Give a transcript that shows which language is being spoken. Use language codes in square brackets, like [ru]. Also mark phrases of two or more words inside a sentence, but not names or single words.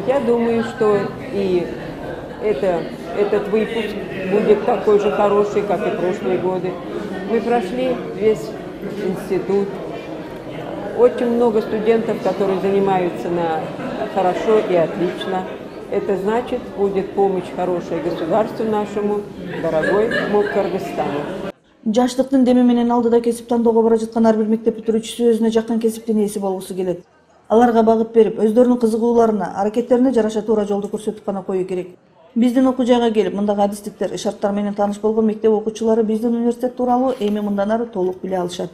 [ru] Я думаю, что и этот выпуск будет такой же хороший, как и прошлые годы. Мы прошли весь институт. Очень много студентов, которые занимаются хорошо и отлично. Это значит, будет помощь хорошая государству нашему, дорогой МОК Кыргызстану. [ky] Жаштыктын деми менен алдыда кесип тандоого бара жаткан ар бир мектеп бүтүрүүчүсү өзүнө жаккан кесиптин ээси болгусу келет. Аларга багыт берип, өздөрүнүн кызыгууларына, аракеттерине жараша туура жолду көрсөтүп гана коюу керек. Биздин окуу жайга келип, мындагы адистиктер, шарттар менен тааныш болгон мектеп окуучулары биздин университет тууралуу эми мындан ары толук биле алышат.